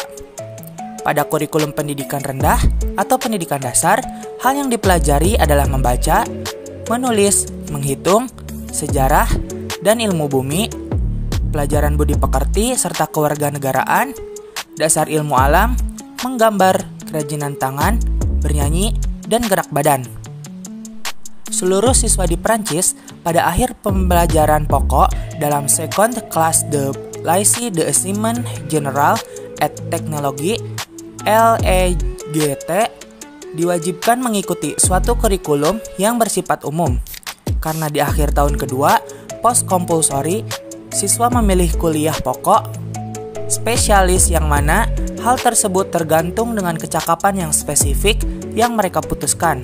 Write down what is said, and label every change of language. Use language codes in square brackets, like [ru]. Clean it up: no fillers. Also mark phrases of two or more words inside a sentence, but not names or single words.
[id] Pada kurikulum pendidikan rendah atau pendidikan dasar, hal yang dipelajari adalah membaca, menulis, menghitung, sejarah, dan ilmu bumi, pelajaran budi pekerti serta kewarganegaraan, dasar ilmu alam, menggambar, kerajinan tangan, bernyanyi, dan gerak badan. Seluruh siswa di Prancis pada akhir pembelajaran pokok dalam Second Classe de Lycée de Enseignement Général et Technologie LEGT diwajibkan mengikuti suatu kurikulum yang bersifat umum. Karena di akhir tahun kedua, [en] post compulsory, [id] siswa memilih kuliah pokok, spesialis yang mana hal tersebut tergantung dengan kecakapan yang spesifik yang mereka putuskan.